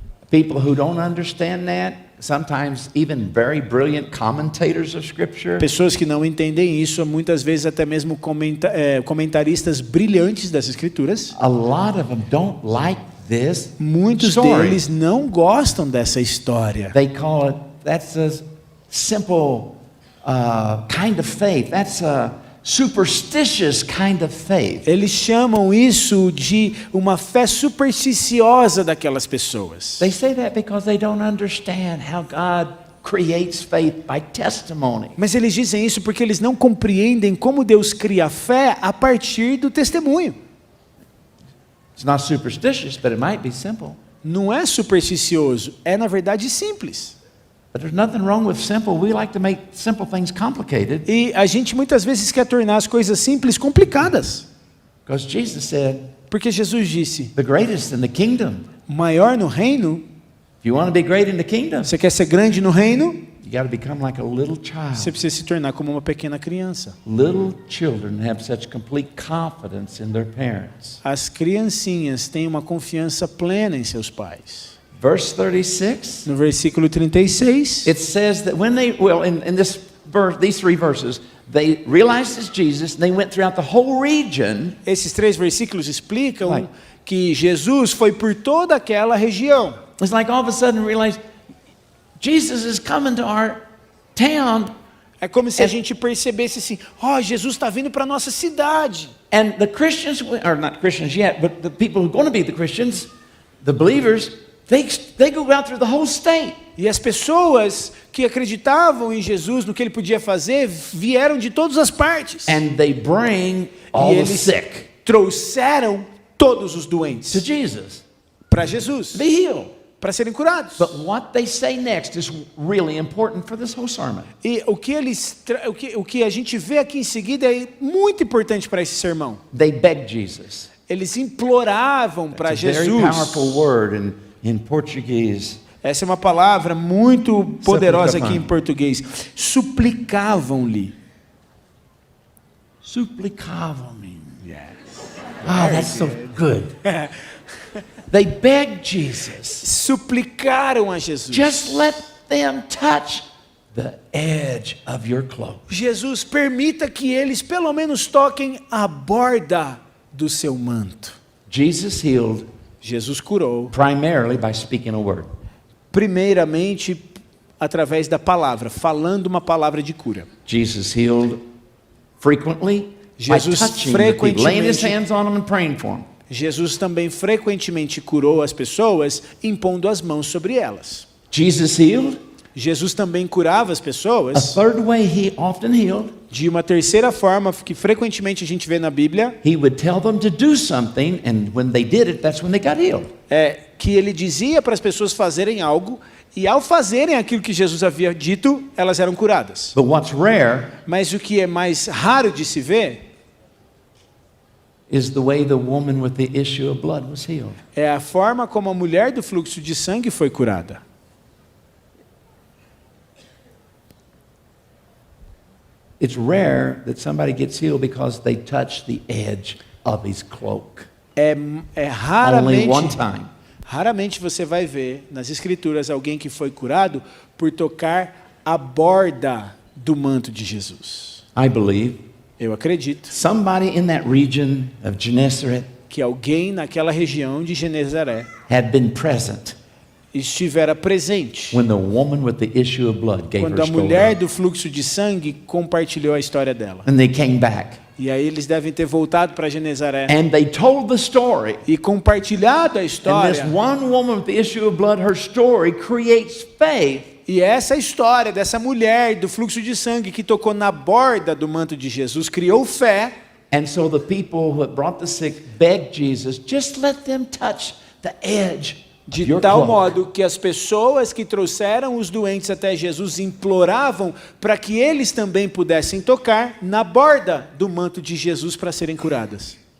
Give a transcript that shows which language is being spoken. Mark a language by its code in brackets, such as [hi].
[en] People who don't understand that, sometimes even very brilliant commentators of Scripture, [pt] Pessoas que não entendem isso, muitas vezes até mesmo comentaristas brilhantes das Escrituras, [en] a lot of them don't like this [pt] muitos [en] story. [pt] deles não gostam dessa história. [en] They call it, that's a simple kind of faith. That's a superstitious kind of faith. [pt] Eles chamam isso de uma fé supersticiosa daquelas pessoas. [en] They say that because they don't understand how God creates faith by testimony. [pt] Mas eles dizem isso porque eles não compreendem como Deus cria fé a partir do testemunho. [en] It's not superstitious, but it might be simple. [pt] Não é supersticioso, é na verdade simples. [en] But there's nothing wrong with simple. We like to make simple things complicated. [pt] E a gente muitas vezes quer tornar as coisas simples complicadas. [en] Because Jesus said, [pt] Porque Jesus disse, [en] the greatest in the kingdom. [pt] maior no reino, [en] If you want to be great in the kingdom, [pt] você quer ser grande no reino, [en] you got to become like a little [pt] você [en] child. [pt] precisa se tornar como uma pequena criança. [en] Little children have such complete confidence in their parents. [pt] As criancinhas têm uma confiança plena em seus pais. [en] Verse 36, [pt] No versículo 36, [en] it says that when they, well, in this verse, these 3 verses, they realized it's Jesus, and they went throughout the whole region. [pt] esses 3 versículos explicam Vai. que Jesus foi por toda aquela região. [en] It's like all of a sudden realize Jesus is coming to our town, [pt] É como se a gente percebesse assim, Jesus está vindo para a nossa cidade. [en] and the Christians, or not Christians yet, but the people who are going to be the Christians, the believers, they go out through the whole state. [pt] E as pessoas que acreditavam em Jesus, no que ele podia fazer, vieram de todas as partes. [en] And they bring all [pt] E [en] the [pt] eles [en] sick [pt] trouxeram todos os [en] to [pt] doentes [en] Jesus, [pt] para Jesus, [en] be healed. [pt] para serem curados. [en] But what they say next is really important for this whole sermon. [pt] E o que a gente vê aqui em seguida é muito importante para esse sermão. [en] They begged Jesus. [pt] Eles imploravam para [en] It's a very [pt] Jesus. [en] powerful word in Portuguese. [pt] Essa é uma palavra muito poderosa aqui em Suplicavam. português. Suplicavam-lhe. Suplicavam-me. [en] Yes. Oh, that's so good. They begged Jesus. [pt] Suplicaram a Jesus. [en] Just let them touch the edge of your clothes. [pt] Jesus, permita que eles pelo menos toquem a borda do seu manto. [en] Jesus healed [pt] Jesus curou, [en] primarily by speaking a word. [pt] primeiramente através da palavra, falando uma palavra de cura. [en] Jesus healed frequently by [pt] Jesus [en] touching the people, laying his [pt] frequentemente- [en] hands on them and praying for them. [pt] Jesus também frequentemente curou as pessoas impondo as mãos sobre elas. [en] Jesus healed [pt] Jesus também curava as [en] A [pt] pessoas. [en] third way he often healed, [pt] De uma terceira forma, que frequentemente a gente vê na Bíblia, [en] he would tell them to do something, and when they did it, that's when they got healed. [pt] é que ele dizia para as pessoas fazerem algo, e ao fazerem aquilo que Jesus havia dito, elas eram curadas. [en] But what's rare [pt] Mas o que é mais raro de se ver [en] is the way the woman with the issue of blood was healed. [pt] é a forma como a mulher do fluxo de sangue foi curada. [en] It's rare that somebody gets healed because they touch the edge of his cloak. [pt] É [en] Only one [pt] raramente, [en] time. [pt] raramente você vai ver nas escrituras alguém que foi curado por tocar a borda do manto de Jesus. [en] I believe [pt] Eu acredito [en] somebody in that region of Gennesaret [pt] que alguém naquela região de Genezaré [en] had been present [pt] estivera presente [en] when the woman with the issue of blood gave [pt] quando [en] her [pt] a mulher [en] story. [pt] do fluxo de sangue compartilhou a história dela. [en] And they came back [pt] E aí eles devem ter voltado para Genezaré [en] and they told the story. [pt] e compartilhado a [en] And this [pt] história. [en] one woman with the issue of blood, her story creates faith. [pt] E essa história dessa mulher do fluxo de sangue que tocou na borda do manto de Jesus criou fé. [en] And so the people who had brought the sick begged Jesus, just let them touch the edge of [pt] De [en] your [pt] tal [en] cloak. [pt] modo que as pessoas que trouxeram os doentes até Jesus imploravam para que eles também pudessem tocar na borda do manto de Jesus para serem curadas.